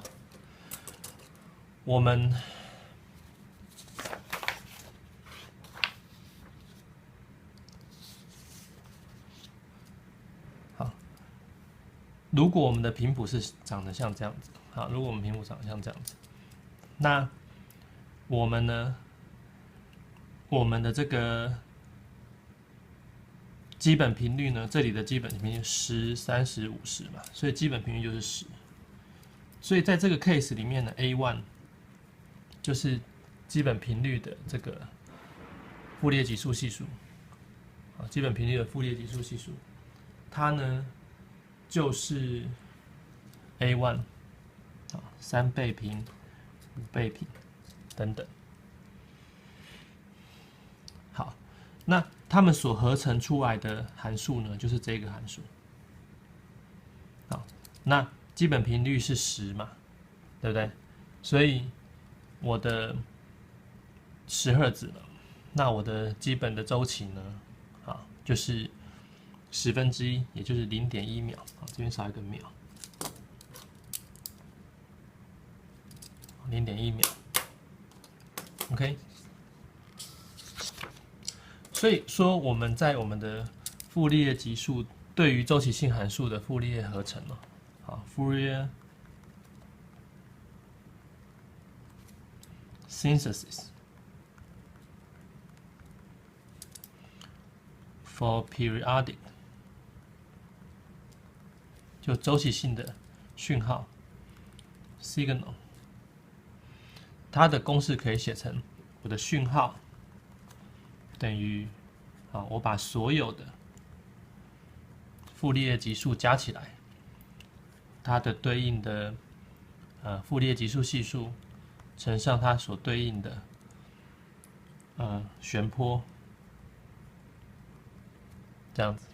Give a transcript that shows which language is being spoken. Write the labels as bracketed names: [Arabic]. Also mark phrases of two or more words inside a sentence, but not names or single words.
[Chinese] 我們好，如果我們的頻譜是長得像這樣子，好，如果我們頻譜長得像這樣子，那我們呢，我們的這個基本頻率呢，這裡的基本頻率10、30、50嘛，所以基本頻率就是10。所以在這個 case 裡面呢 ，A1 就是基本頻率的這個傅立葉級數係數，啊，基本頻率的傅立葉級數係數，它呢就是 A1 啊，3倍頻、5倍頻等等。好，那它們所合成出來的函數呢，就是這個函數。好，那基本頻率是10嘛，對不對？所以我的10赫茲了，那我的基本的週期呢，啊，就是1/10，也就是0.1秒。啊，這邊少一個秒，0.1秒。OK。所以說，我們在我們的傅立葉級數對於週期性函數的傅立葉合成嘛，好 ，Fourier [English] synthesis for periodic， [Chinese] 就週期性的訊號 signal， 它的公式可以寫成我的訊號等於，啊，我把所有的傅立葉級數加起來，它的對應的傅立葉級數係數乘上它所對應的旋波，這樣子。